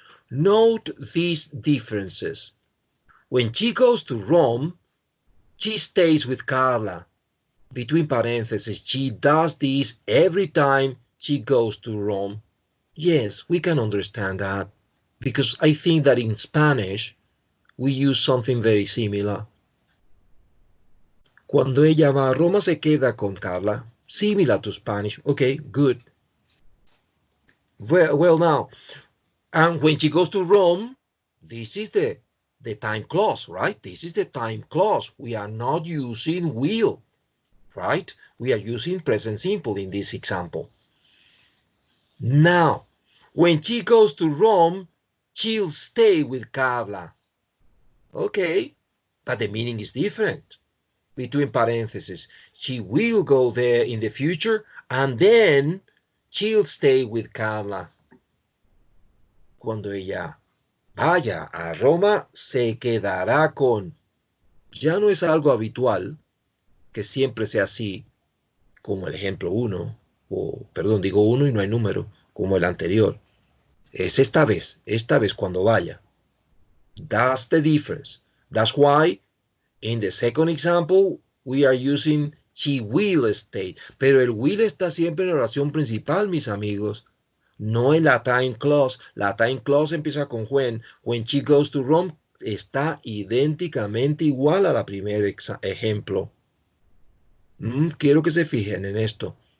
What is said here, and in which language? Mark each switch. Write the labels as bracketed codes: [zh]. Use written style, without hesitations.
[en] Note these differences. When she goes to Rome, she stays with Carla. Between parentheses, she does this every time she goes to Rome. Yes, we can understand that, because I think that in Spanish, we use something very similar. [es] Cuando ella va a Roma, se queda con Carla. [en] Similar to Spanish. Okay, good. Well now, and when she goes to Rome, this is the time clause, right? This is the time clause. We are not using will, right? We are using present simple in this example. Now, when she goes to Rome, she'll stay with Carla. Okay, but the meaning is different. Between parentheses, she will go there in the future, and then she'll stay with Carla. [es] Cuando ella vaya a Roma, se quedará con. Ya no es algo habitual que siempre sea así, como el ejemplo 1, o perdón, digo 1 y no hay número, como el anterior. Es esta vez cuando vaya. [en] That's the difference. That's why in the second example we are using she will stay. [es] Pero el will está siempre en la oración principal, mis amigos. No en la time clause. La time clause empieza con when. [en] When she goes to Rome [es] está idénticamente igual a la primer ejemplo. Quiero que se fijen en esto.